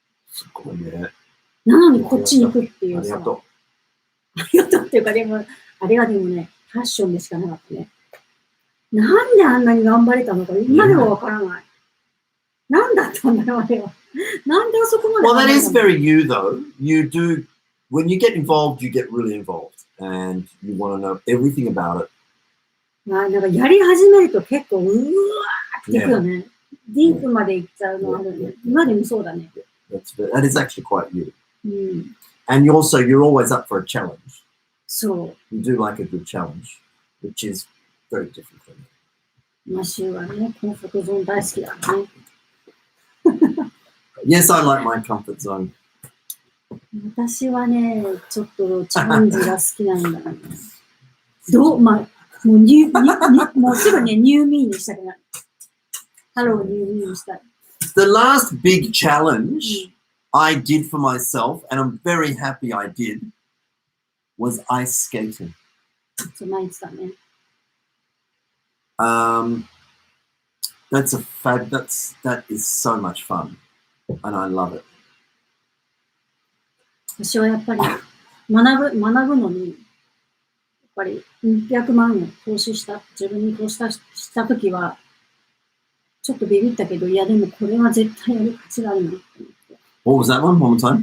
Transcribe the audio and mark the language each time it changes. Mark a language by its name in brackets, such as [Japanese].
[Japanese] すごいね。なのにこっちに行くっていうさ。ありがとう。ありがとうっていうか、でも、あれがでもね、ファッションでしかなかったね。なんであんなに頑張れたのか、今でもわからない。なんだったんだよ、あれは。なんであそこまで。 [English] Well, that is very you, though. You do, when you get involved, you get really involved. And you want to know everything about it. [Japanese] まあ、なんかやり始めると結構、うわーっていくよね。ディープまで行っちゃうのあるね。今でもそうだね。 [English] That is actually quite you. [Japanese] うん。 [English] And you're always up for a challenge. [Japanese] そう。 [English] You do like a good challenge, which is very different from me. [Japanese] マシューはね、コンフォートゾーン大好きだね。 [English] Yes, I like my comfort zone. [Japanese] 私はね、ちょっとチャレンジが好きなんだよね。まあ、もうもうすぐね、ニューミーにしたくなる。ハローニューミーにしたい。 [English] The last big challenge I did for myself, and I'm very happy I did, was ice skating. [Japanese] そう、毎日だね。 [English] That is so much fun, and I love it. [Japanese] 私はやっぱり学ぶのに、やっぱり100万円投資した、自分に投資したときは、ちょっとビビったけど、いやでもこれは絶対やる価値があるなって思って。 [English] What was that one? One more time?